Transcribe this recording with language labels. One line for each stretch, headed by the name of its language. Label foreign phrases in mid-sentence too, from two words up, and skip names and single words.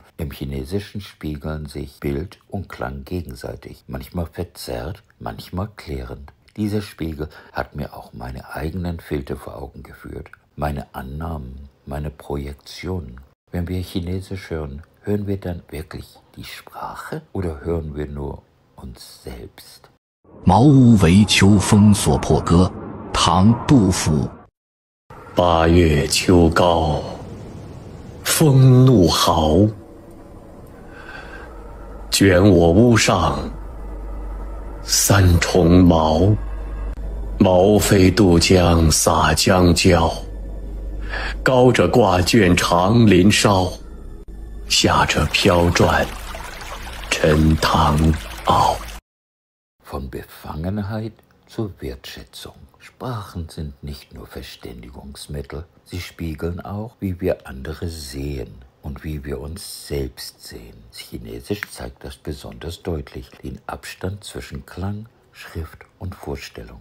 German: Im Chinesischen spiegeln sich Bild und Klang gegenseitig, manchmal verzerrt, manchmal klärend. Dieser Spiegel hat mir auch meine eigenen Filter vor Augen geführt, meine Annahmen, meine Projektionen. Wenn wir Chinesisch hören, hören wir dann wirklich die Sprache oder hören wir nur uns selbst?
Chinese: 茅屋为秋风所破歌，唐·杜甫。 8月秋高，风怒号，卷我屋上三重茅。毛飞渡江洒江郊，高者挂卷长林梢，下者飘转沉塘坳。
German: Von Befangenheit zur Wertschätzung. Sprachen sind nicht nur Verständigungsmittel, sie spiegeln auch, wie wir andere sehen und wie wir uns selbst sehen. Chinesisch zeigt das besonders deutlich, den Abstand zwischen Klang, Schrift und Vorstellung.